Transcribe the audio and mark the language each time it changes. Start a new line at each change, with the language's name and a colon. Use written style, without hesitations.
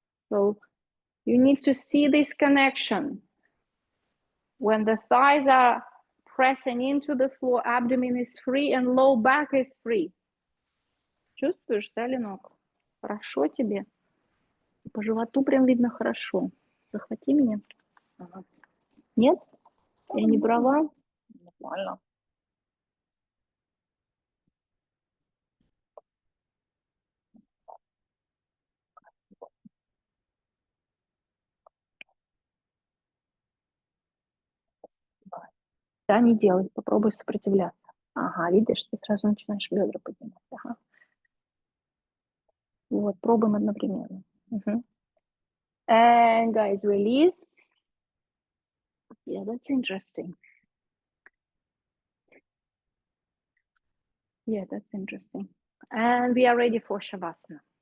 English: So you need to see this connection. When the thighs are pressing into the floor, abdomen is free and low back is free.
Russian: Чувствуешь, да, Ленок? Хорошо тебе? По животу прям видно хорошо. Захвати меня. Ага. Нет? Я не права? Нормально. Да, не делай, попробуй сопротивляться. Ага, видишь, ты сразу начинаешь бедра поднимать. Ага. Вот, пробуем одновременно.
English: And guys, release. Yeah, that's interesting. Yeah, that's interesting. And we are ready for Shavasana.